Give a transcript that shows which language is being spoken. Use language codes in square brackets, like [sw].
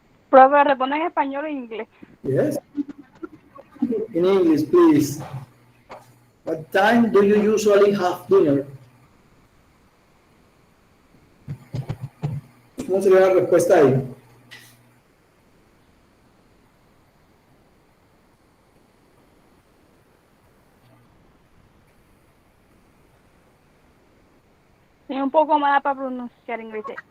[es] Profe, responde en español o en inglés. [en] Yes? In English, please. What time do you usually have dinner? [es] ¿Cómo sería la respuesta ahí? Es un poco mala para pronunciar inglés.